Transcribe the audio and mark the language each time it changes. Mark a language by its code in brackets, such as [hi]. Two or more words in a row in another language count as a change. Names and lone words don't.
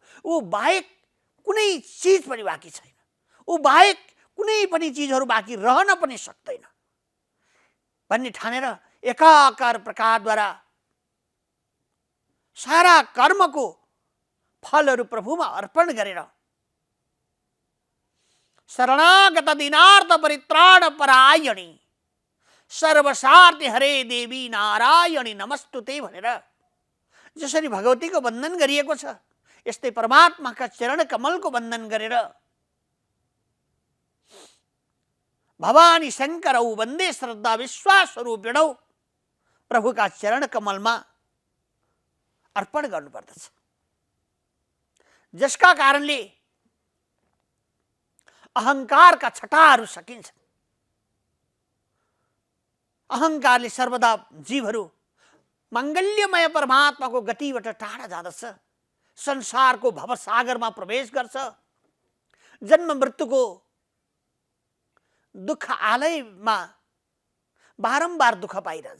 [ne] ऊ बाहेक कुनै चीज पनि बाँकी छैन, ऊ बाहेक कुनै पनि चीजहरू बाँकी रहन पनि सक्दैन भन्ने ठानेर एकाकार प्रकारद्वारा सारा कर्मको फलहरू प्रभुमा अर्पण गरेर [sa] शरणागत दीनार्थ परित्राण परायणी सर्वसार्थी हरे देवी नारायणी नमस्तुते [ne] भनेर जसरी भगवतीको वन्दन गरिएको छ, यस्तै परमात्माका चरण कमलको वन्दन गरेर [sa] भवानी शङ्करौ वन्दे श्रद्धा विश्वास स्वरूपिणौ [ne] प्रभुका चरण कमलमा अर्पण गर्नुपर्दछ। जसका कारणले अहङ्कारका छटाहरू सकिन्छ। अहङ्कारले सर्वदा जीवहरू मङ्गल्यमय परमात्माको गतिबाट टाढा जाँदछ, संसारको भवसागरमा प्रवेश गर्छ, जन्म मृत्युको दुःख आलयमा बारम्बार दुःख पाइरहन्छ।